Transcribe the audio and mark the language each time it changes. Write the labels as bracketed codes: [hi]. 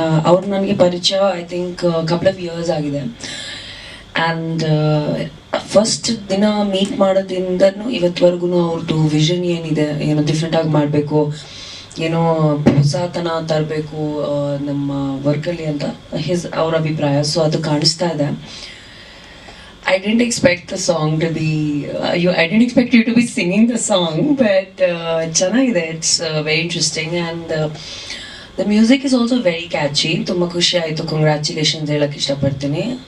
[kn] ಅವ್ರು ನನಗೆ ಪರಿಚಯ [en] I think couple of years [kn] ಆಗಿದೆ. ಆ್ಯಂಡ್ ಫಸ್ಟ್ ದಿನ ಮೀಟ್ ಮಾಡೋದ್ರಿಂದನೂ ಇವತ್ತುವರೆಗೂ ಅವ್ರದ್ದು ವಿಷನ್ ಏನಿದೆ, ಏನೋ ಡಿಫ್ರೆಂಟಾಗಿ ಮಾಡಬೇಕು, ಏನೋ ಹೊಸತನ ತರಬೇಕು ನಮ್ಮ ವರ್ಕಲ್ಲಿ ಅಂತ ಅವ್ರ ಅಭಿಪ್ರಾಯ. ಸೊ ಅದು ಕಾಣಿಸ್ತಾ ಇದೆ. [en] I didn't expect the song to be, I didn't expect you to be singing the song, but ಚೆನ್ನಾಗಿದೆ. It's very interesting and the music is also very catchy. [kn] ತುಂಬ ಖುಷಿ ಆಯಿತು. ಕಂಗ್ರ್ಯಾಚುಲೇಷನ್ಸ್ ಹೇಳಕ್ಕೆ ಇಷ್ಟಪಡ್ತೀನಿ.